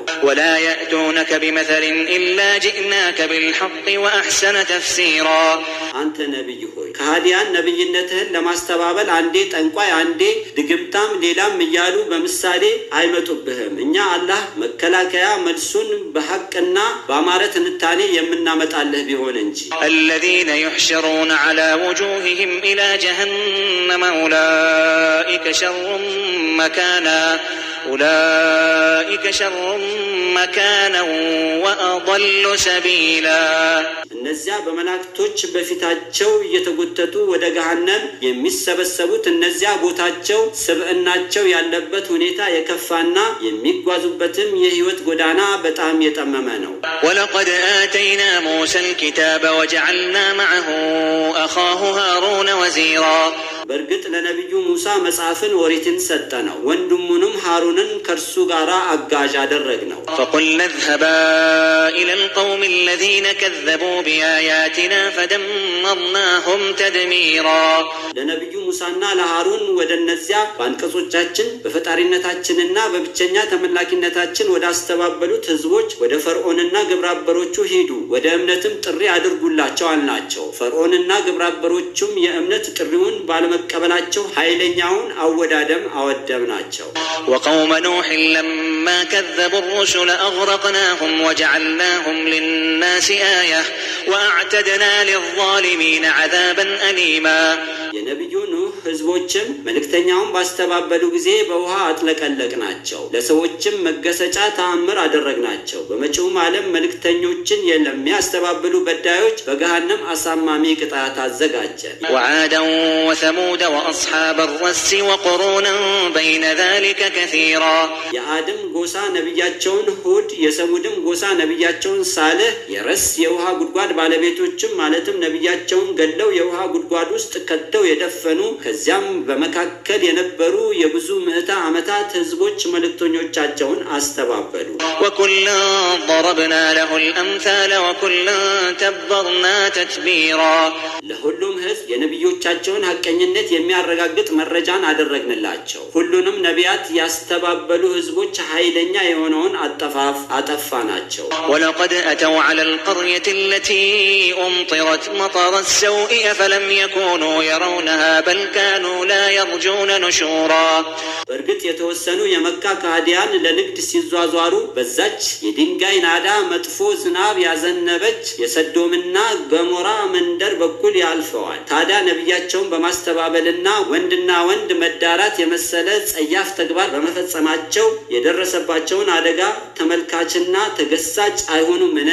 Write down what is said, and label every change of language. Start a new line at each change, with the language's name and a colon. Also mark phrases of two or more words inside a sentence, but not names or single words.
Arabic: ولا يأتونك بمثل إلا جئناك بالحق وأحسن تفسيرا።
Amharic: አንተ ነቢይ ሆይ ከሃዲያን ነቢይነትህን ለማስተባበል አንዴ ጠንቋይ አንዴ ድግምታም ሌላም እያሉ በምሳሌ አይመጡብህም። እኛ አላህ መከላከያ መልሱን በሐቅና በአማረ ትንታኔ የምናመጣልህ ቢሆን እንጂ።
Arabic: الذين يحشرون على وجوههم إلى جهنم أولئك شر مكانا وأضل سبيلا.
Amharic: እነዚያ በመላእክቶች በፊታቸው እየተጎተቱ ወደ ገሃነም የሚሰበሰቡት እነዚያ ቦታቸው ስብዕናቸው ያለበት ሁኔታ የከፋና የሚጓዙበትም የህይወት ጎዳና በጣም የጠመመ ነው።
Arabic: ولقد آتينا موسى الكتاب وجعلنا معه أخاه هارون وزيرا.
Amharic: በእርግጥ ለነቢዩ ሙሳ መጽሐፍን ኦሪትን ሰጠነው፣ ወንድሙንም ሃሩንን ከእርሱ ጋር አጋዥ አደረግነው።
Arabic: فقلنا اذهبا إلى القوم الذين كذبوا بآياتنا فدمرناهم تدميرا.
Amharic: ለነቢዩ ሙሳና ለሃሩን ወደ እነዚያ በአንቀጾቻችን በፈጣሪነታችንና በብቸኛ ተመላኪነታችን ወደ አስተባበሉት ህዝቦች ወደ ፈርዖንና ግብረአበሮቹ ሂዱ፣ ወደ እምነትም ጥሪ አድርጉላቸው አልናቸው። ፈርዖንና ግብረአበሮቹም የእምነት ጥሪውን ባለመ በመቀበላቸው ኃይለኛውን አወዳደም አወደምናቸው።
Arabic: وقوم نوح لما كذبوا الرسل أغرقناهم وجعلناهم للناس آية وأعتدنا للظالمين عذابا أليما
Amharic: የነብዩ ኑህ ህዝቦችም መልእክተኛውን ባስተባበሉ ጊዜ በውሃ አጥለቀለቅናቸው፣ ለሰዎችም መገሰጫ ተአምር አደረግናቸው። በመጪውም ዓለም መልእክተኞችን ለሚያስተባብሉ በዳዮች በገሃነም አሳማሚ ቅጣት አዘጋጀን።
Arabic: وعادا وثمود وأصحاب الرس وقرونا بين ذلك كثيرا
Amharic: የአድም ጎሳ ነብያቸውን ሁድ፣ የሰሙድም ጎሳ ነብያቸውን ሳልህ፣ የረስ የውሃ ጉድጓድ ባለቤቶችም ማለትም ነብያቸውን ገለው የውሃ ጉድጓድ ውስጥ ከተው የደፈኑ ከዚያም በመካከል የነበሩ የብዙ ምዕተ ዓመታት ህዝቦች መልእክተኞቻቸውን አስተባበሉ።
Arabic: وكلا ضربنا له الأمثال وكلا تبرنا تتبيرا
Amharic: ለሁሉም ህዝብ የነብዮቻቸውን ሐቀኝነት የሚያረጋግጥ መረጃን አደረግንላቸው። ሁሉንም ነቢያት ያስተባበሉ ህዝቦች ኃይለኛ የሆነውን አጠፋናቸው።
Arabic: ولقد أتوا على القرية التي أمطرت مطر السوء فلم يكونوا يرونها بل كانوا لا يرجون نشورا
Amharic: በእርግጥ የተወሰኑ የመካ ካህዲያን ለንግድ ሲዟዟሩ በዛች የድንጋይ ናዳ መጥፎ ዝናብ ያዘነበች የሰዶምና ገሞራ መንደር በኩል ያልፈዋል። ታዲያ ነብያቸውን በማስተባበልና ወንድና ወንድ መዳራት የመሰለ ጸያፍ ተግባር በመፈጸማቸው የደረሰባቸውን አደጋ ተመልካችና ተገሳጭ አይሆኑምን?